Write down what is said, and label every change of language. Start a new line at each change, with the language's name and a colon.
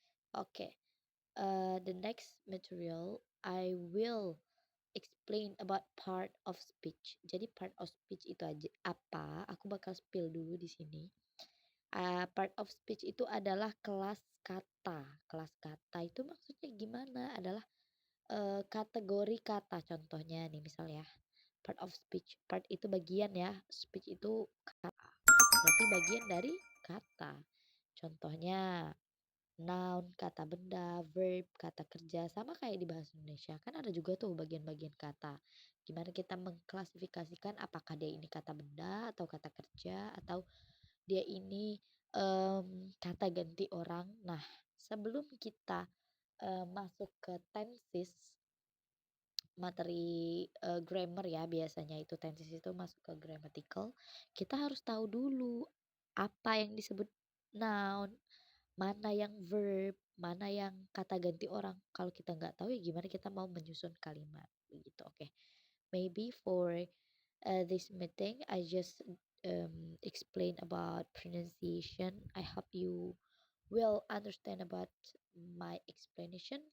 English: Oke, the next material I will explain about part of speech.
Indonesian: Jadi part of speech itu aja apa? Aku bakal spill dulu di sini. Part of speech itu adalah kelas kata. Kelas kata itu maksudnya gimana? Adalah kategori kata. Contohnya nih misal ya, part of speech. Part itu bagian ya, speech itu berarti bagian dari kata. Contohnya noun, kata benda, verb, kata kerja, sama kayak di bahasa Indonesia. Kan ada juga tuh bagian-bagian kata. Gimana kita mengklasifikasikan apakah dia ini kata benda atau kata kerja atau dia ini kata ganti orang. Nah, sebelum kita masuk ke tenses, materi grammar ya biasanya itu tenses itu masuk ke grammatical, kita harus tahu dulu apa yang disebut noun, mana yang verb, mana yang kata ganti orang. Kalau kita nggak tahu ya gimana kita mau menyusun kalimat begitu. Oke.
English: Maybe for this meeting I just explain about pronunciation. I hope you will understand about my explanation.